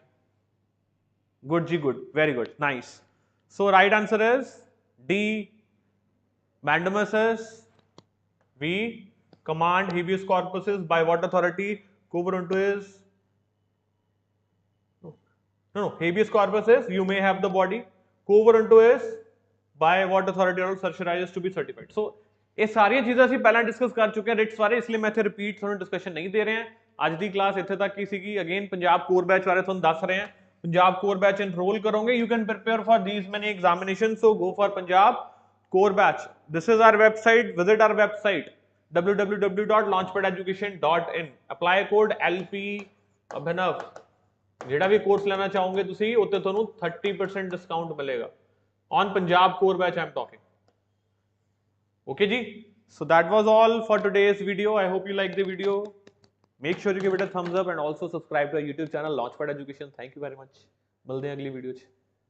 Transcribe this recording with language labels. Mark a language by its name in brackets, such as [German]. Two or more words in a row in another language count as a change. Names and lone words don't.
[English] Good G, good, very good, nice. So right answer is D, mandamus is we command habeas corpus is by what authority, go over onto is no, habeas corpus is you may have the body, go over onto is by what authority or certiorari to be certified. [Punjabi] So [Hindi] ये सारी चीज़ें [Punjabi] ਅਸੀਂ ਪਹਿਲਾਂ ਡਿਸਕਸ ਕਰ ਚੁੱਕੇ ਹਾਂ ਰਿਟਸ ਬਾਰੇ, ਇਸ ਲਈ ਮੈਂ ਇੱਥੇ ਰਿਪੀਟ ਤੁਹਾਨੂੰ ਡਿਸਕਸ਼ਨ ਨਹੀਂ ਦੇ ਰਿਹਾ। ਅੱਜ ਦੀ ਕਲਾਸ ਇੱਥੇ ਤੱਕ ਹੀ ਸੀਗੀ। ਅਗੇਨ ਪੰਜਾਬ ਕੋਰ ਬੈਚ ਬਾਰੇ ਤੁਹਾਨੂੰ ਦੱਸ ਰਹੇ ਹਾਂ। ਪੰਜਾਬ ਕੋਰ ਬੈਚ ਇਨਰੋਲ ਕਰੋਗੇ, [English] you can prepare for these many examinations, so go for Punjab core batch. This is our website, visit our website www.launchpadeducation.in, apply code LP Abhinav। [Punjabi] ਜਿਹੜਾ ਵੀ ਕੋਰਸ ਲੈਣਾ ਚਾਹੋਗੇ ਤੁਸੀਂ ਉੱਤੇ ਤੁਹਾਨੂੰ 30% ਡਿਸਕਾਊਂਟ ਮਿਲੇਗਾ [English] on Punjab core batch I'm talking. Okay ji, so that was all for today's video. I hope you liked the video. Make sure you give it a thumbs up and also subscribe to our YouTube channel LaunchPad Education. Thank you very much. [Hindi] मिलते हैं अगली वीडियो च।